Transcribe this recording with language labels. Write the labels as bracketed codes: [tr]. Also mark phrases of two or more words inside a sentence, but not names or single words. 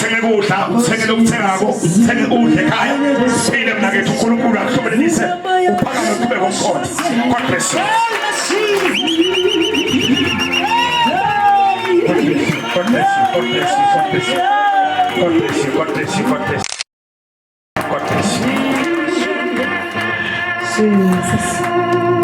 [zu] ukudla uthengele okuthengako uthenge udle ekhaya siphile mina kethu uNkulunkulu akuhlobelenise uphakame uqhubeke umkhonto. [en] God bless you. God bless you. God bless you. God bless you. God bless you. God bless you. God bless you. God bless you. Jesus.